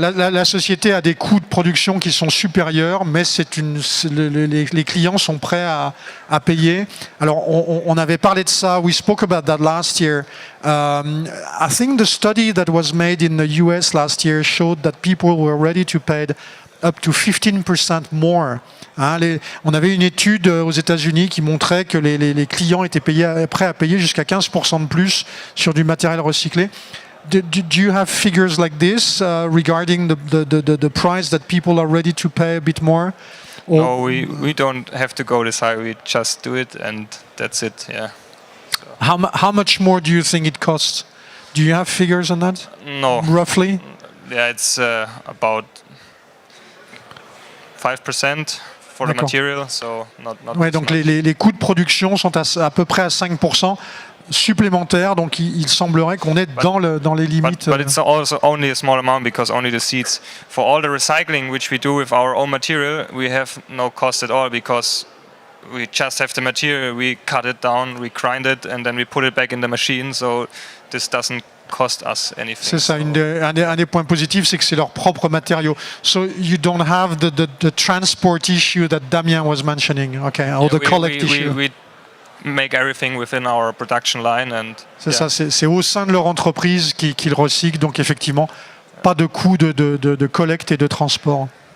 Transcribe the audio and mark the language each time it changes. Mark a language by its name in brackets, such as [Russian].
[French] La société a des coûts de production qui sont supérieurs, mais les clients sont prêts à payer. Alors, on avait parlé de ça. [English] We spoke about that last year. I think the study that was made in the US last year showed that people were ready to pay up to 15% more. [French] On avait une étude aux États-Unis qui montrait que les clients étaient prêts à payer jusqu'à 15% de plus sur du matériel recyclé. [English] Do you have figures like this regarding the price that people are ready to pay a bit more? No, we don't have to go this high. We just do it, and that's it. Yeah. So. How much more do you think it costs? Do you have figures on that? No. Roughly? Yeah, it's about 5%. For the material, so not [French] ouais, donc les coûts de production sont à peu près à 5% supplémentaires, donc il semblerait qu'on est dans les limites. [English] But it's also only a small amount because only the seeds. For all the recycling which we do with our own material, we have no cost at all because we just have the material, we cut it down, we grind it, and then we put it back in the machine, so this doesn't cost us anything. [French] C'est ça, un des points positifs, c'est que c'est leur propre matériau. [English] So you don't have the transport issue that Damien was mentioning, okay, or the collect issue. We make everything within our production line, and [French] c'est ça, c'est au sein de leur entreprise qu'ils recyclent, donc effectivement, pas de coût de collecte et de transport.